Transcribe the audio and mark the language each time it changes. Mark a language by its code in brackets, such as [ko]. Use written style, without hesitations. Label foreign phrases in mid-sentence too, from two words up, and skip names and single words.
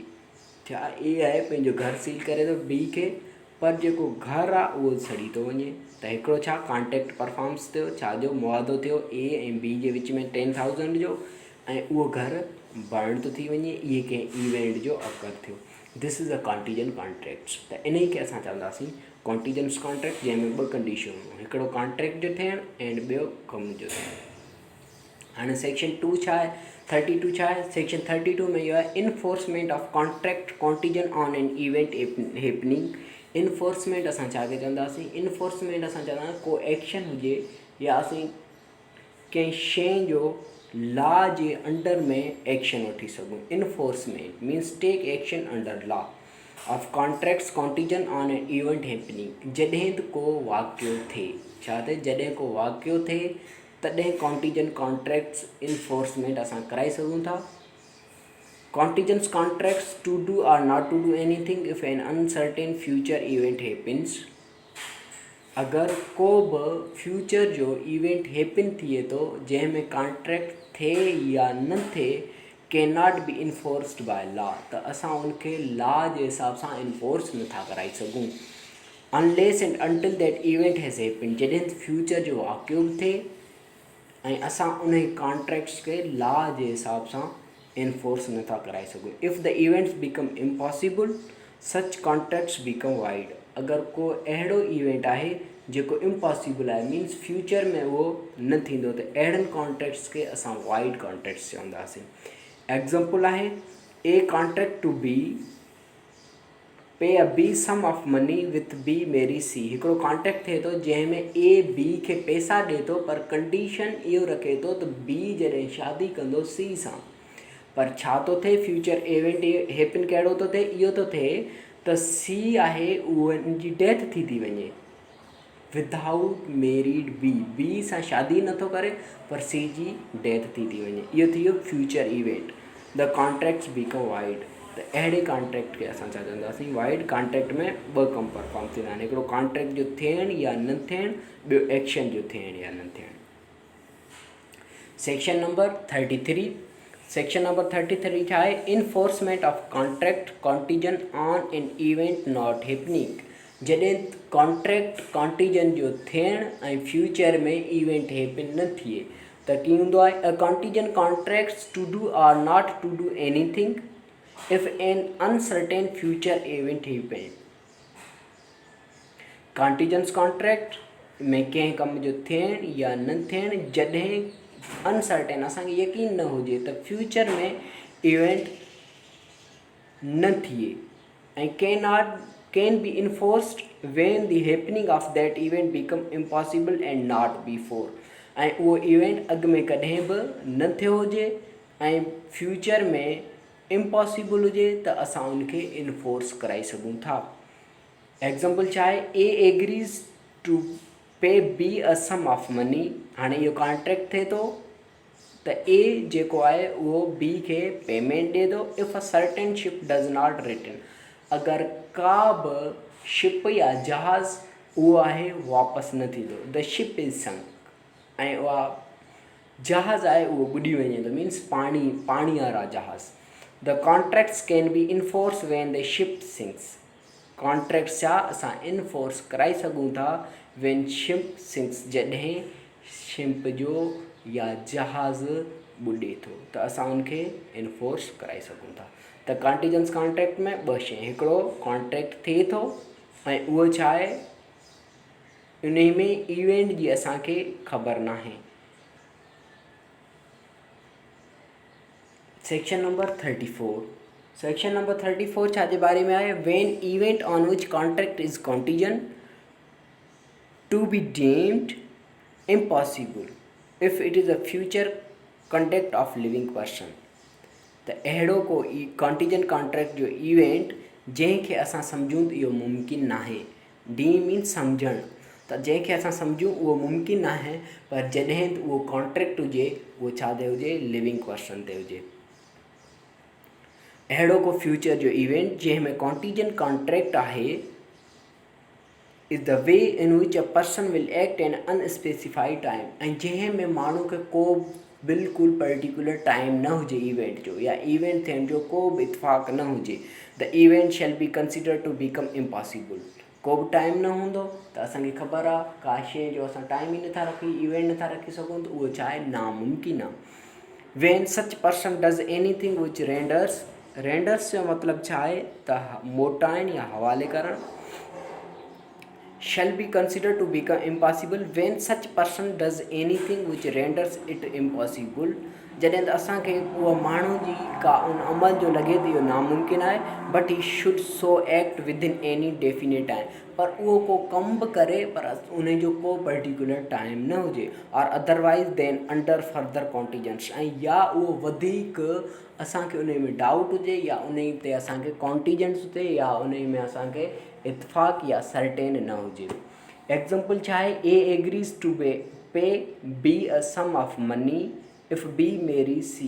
[sd] छा ए आहे पंहिंजो घर सेल करे थो बी खे, पर जेको घर आहे उहो सड़ी थो वञे। त हिकिड़ो छा [en] contract performs [sd] थियो, छा जो मुआदो थियो ए ऐं बी जे विच में 10,000 जो, ऐं उहो घर बर्न थो थी वञे। इहे कंहिं इवेंट जो अकर थियो। [en] This is a contingent contract. [sd] त इन ई खे असां चवंदासीं [en] contingence contract, [sd] जंहिंमें ॿ कंडीशनूं, हिकिड़ो कॉन्ट्रैक्ट जो थियणु ऐं ॿियो कम जो थियणु। हाणे सेक्शन 2 छा आहे? 32 छा आहे? सेक्शन 32 में इहो आहे [en] enforcement of contract contingent on an event happening. [sd] इनफोर्समेंट असां छा खे चवंदासीं? इनफोर्समेंट असां चवंदासीं को एक्शन हुजे या असीं कंहिं शइ जो लॉ जे अंडर में एक्शन वठी सघूं। [en] Enforcement means take action under law of contracts contingent on an event happening. [sd] जॾहिं को वाक़ियो थिए, छा थिए? जॾहिं को वाक़ियो थिए तॾहिं [en] contingent contracts enforcement [sd] असां कराए सघूं था। [en] Contingence contracts to do or not to do anything if an uncertain future event happens. [sd] अगरि को बि फ्यूचर जो [en] event happen [sd] थिए थो जंहिंमें कॉन्ट्रैक्ट थिए या न थिए, [en] can not be enforced by law, [sd] त असां उनखे लॉ जे हिसाब सां इन्फोर्स नथा कराए सघूं। [en] unless and until that event has happen, [sd] जॾहिं फ्यूचर जो वाक़ियो बि थिए ऐं असां उन कॉन्ट्रैक्ट्स खे लॉ जे हिसाब सां इन्फोर्स नथा कराए सघूं। [en] If the events become impossible, such contracts become void. [sd] अगरि को अहिड़ो इवेंट आहे जेको इम्पॉसिबल आहे, मीन्स फ्यूचर में उहो न थींदो, त अहिड़नि कॉन्ट्रैक्ट्स खे असां [en] void contracts [sd] चवंदासीं। [en] Example आहे A contract to be pay a B sum of money with B marry C। [sd] हिकिड़ो कॉन्ट्रैक्ट थिए थो जंहिंमें ए बी खे पैसा ॾिए थो, पर कंडीशन इहो रखे थो त बी जॾहिं शादी कंदो सी सां। पर छा थो थिए? [en] future event happen [sd] कहिड़ो थो थिए? इहो थो थिए त सी आहे उहो जी डेथ थी वञे [en] without married B. [sd] बी सां शादी नथो करे, पर सी जी डेथ थी वञे। इहो थी वियो [en] future event. The contracts become void. [sd] त अहिड़े कॉन्ट्रैक्ट खे असां छा चवंदासीं? वाइड। कॉन्ट्रैक्ट में ॿ कम परफॉर्म थींदा आहिनि, हिकिड़ो कॉन्ट्रैक्ट जो थियणु या न थियणु, ॿियो एक्शन जो थियणु या न थियणु। [en] Section number 33। Section number 33 [sd] छा आहे? [en] Enforcement of contract contingent on an event not happening. [sd] जॾहिं [en] contract contingent [sd] जो थियणु ऐं फ्यूचर में [en] event happen [sd] न थिए, त कीअं हूंदो आहे? [en] A contingent contracts to do or not to do anything if an uncertain future event happen. contingence contract [sd] में कंहिं कम जो थियणु या न थियणु, जॾहिं अनसर्टेन असांखे यकीन न हुजे त फ्यूचर में इवेंट न थिए, ऐं [en] can be enforced when the happening of that event become impossible and not before। [sd] ऐं उहो इवेंट अॻु में कॾहिं बि न थियो हुजे ऐं फ्यूचर में इम्पॉसिबल हुजे, त असां उनखे इन्फोर्स कराए सघूं था। एग्ज़ाम्पल छा आहे? [en] A agrees to pay B a sum of money. [sd] हाणे इहो कॉन्ट्रैक्ट थिए थो त ए जेको आहे उहो बी खे पेमेंट ॾिए थो [en] if a certain ship does not return. [sd] अगरि का बि शिप या जहाज़ उहो आहे वापसि न थींदो, [en] The ship is sunk, [sd] ऐं उहा जहाज़ आहे उहो ॿुॾी वञे थो, मीन्स पाणी वारा जहाज़। [en] The contracts can be enforce when the ship sinks. [sd] कॉन्ट्रैक्ट्स छा असां इन्फोर्स कराए सघूं था [en] when ship sinks, [sd] जॾहिं शिप जो या जहाज़ ॿुॾे थो त असां उनखे इन्फोर्स कराए सघूं था। त कॉन्टिजेंस कॉन्ट्रैक्ट में ॿ शइ, हिकिड़ो कॉन्ट्रैक्ट थिए थो ऐं उहो छा आहे उन में इवेंट जी असांखे ख़बर नाहे। [en] Section number 34. Section number 34 [sd] छाजे बारे में आहे? [en] When event on which contract is contingent to be deemed impossible if it is a future conduct of living person. [sd] त अहिड़ो को [en] contingent contract [sd] जो इवेंट जंहिंखे असां सम्झूं त इहो मुमकिन नाहे। [en] D means [sd] सम्झणु, त जंहिंखे असां सम्झूं उहो मुमकिन नाहे, पर जॾहिं उहो कॉन्ट्रैक्ट हुजे उहो छा ते हुजे? [en] living person [sd] ते हुजे। अहिड़ो को फ्यूचर जो इवेंट जंहिंमें [en] contingent contract [sd] आहे [en] is the way in which a person will act in unspecified time, [sd] ऐं जंहिं में माण्हू खे को बिल्कुलु [en] particular time [sd] न हुजे इवेंट जो, या इवेंट थियण जो को बि इतफ़ाक़ न हुजे। [en] The event shall be consider to become impossible. [sd] को बि टाइम न हूंदो त असांखे ख़बर आहे का शइ जो असां टाइम ई नथा रखी, इवेंट नथा रखी सघूं, त उहो छा आहे? नामुमकिन आहे। [en] When such person does anything which renders [sd] जो मतिलबु छा आहे? त मोटाइण या हवाले करणु। [en] shall be considered to become impossible when such person does anything which renders it impossible। [sd] जॾहिं त असांखे उहो माण्हू जी का उन अमल जो लॻे त इहो नामुमकिन आहे, [en] But he should so act within any definite time, [sd] पर उहो को कमु बि करे पर उन जो को पर्टिकुलर टाइम न हुजे, और [en] otherwise than under further contingence, [sd] ऐं या उहो वधीक असांखे उन में डाउट हुजे, या उन ते असांखे कॉन्टिजेंस हुजे, या उन में असांखे इतफ़ाक़ या सर्टेन न हुजे। एग्ज़ाम्पल छा आहे? [en] A agrees to pay B a sum of money if B marry C.